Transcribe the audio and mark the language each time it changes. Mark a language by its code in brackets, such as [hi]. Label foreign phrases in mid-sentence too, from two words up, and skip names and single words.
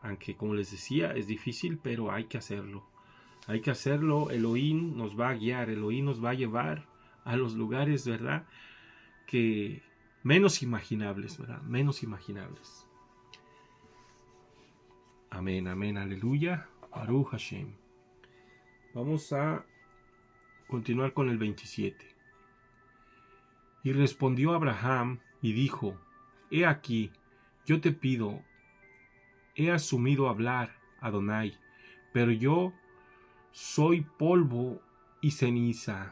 [es] Aunque, como les decía, es difícil, pero hay que hacerlo. Hay que hacerlo. Elohim nos va a guiar. Elohim nos va a llevar a los lugares, ¿verdad? Que menos imaginables, ¿verdad? Menos imaginables. Amén, amén, aleluya. [he] Baruch Hashem. [es] Vamos a continuar con el 27. Y respondió Abraham y dijo: He aquí, yo te pido, he asumido hablar, Adonai, pero yo soy polvo y ceniza.